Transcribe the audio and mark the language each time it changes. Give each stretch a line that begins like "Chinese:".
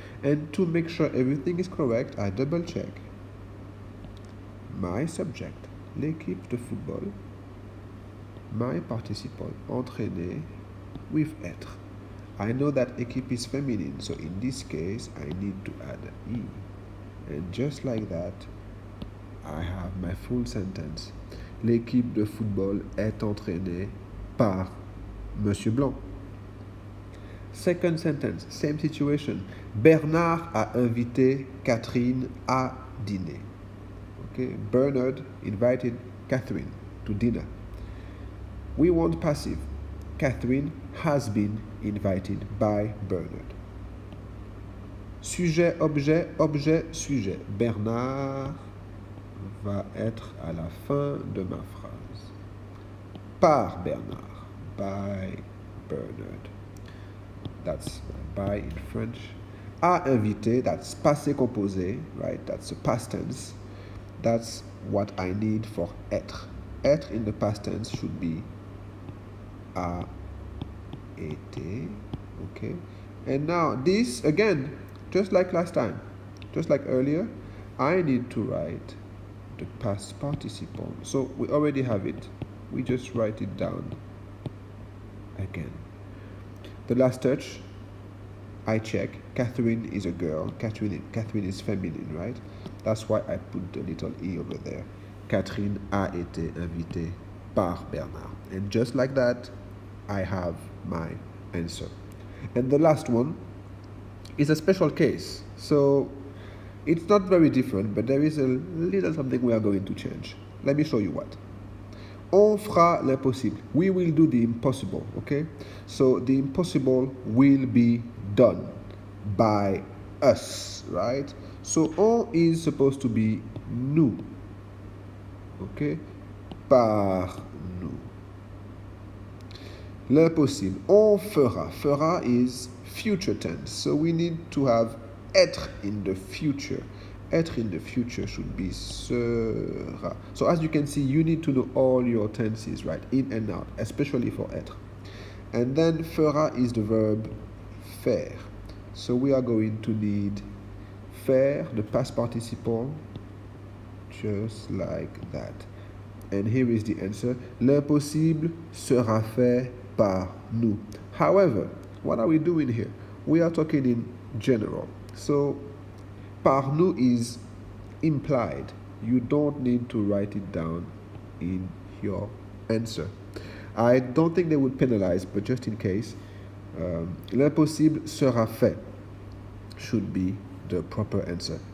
English: And to make sure everything is correct, I double check. My subject,
French: l'équipe de football.
English: My participle, entraîner, with être. I know that équipe is feminine, so in this case, I need to add E. And just like that, I have my full sentence.
French: L'équipe de football est entraînée par Monsieur Blanc.
English: Second sentence, same situation.
French: Bernard a invité Catherine à dîner.
English: Okay, Bernard invited Catherine to dinner. We want passive. Catherine has been invited by Bernard.
French: Sujet, objet, objet, sujet. Bernard va être à la fin de ma phrase. Par Bernard,
English: by Bernard. That's by in French. A invité, that's passé composé, right? That's the past tense. That's what I need for être. Être in the past tense should be a été, okay? And now this, again, just like last time, just like earlier, I need to write the past participle. So we already have it. We just write it down again. The last touch, I check. Catherine is a girl. Catherine is feminine, right? That's why I put the little E over there.
French: Catherine a été invitée par Bernard.
English: And just like that, I have my answer. And the last one is a special case. So it's not very different, but there is a little something we are going to change. Let me show you what.
French: On fera l'impossible.
English: We will do the impossible, okay? So the impossible will be done by us, right? So on is supposed to be nous, okay?
French: Par nous. L'impossible. On fera. Fera
English: is future tense. So we need to have être in the future. Être in the future should be sera. So as you can see, you need to know all your tenses, right? In and out, especially for être. And then fera is the verb faire. So we are going to need faire, the past participle, just like that. And here is the answer.
French: L'impossible sera fait par nous.
English: However, what are we doing here? We are talking in general. So, par nous is implied. You don't need to write it down in your answer. I don't think they would penalize, but just in case,
French: l'impossible sera fait
English: should be the proper answer.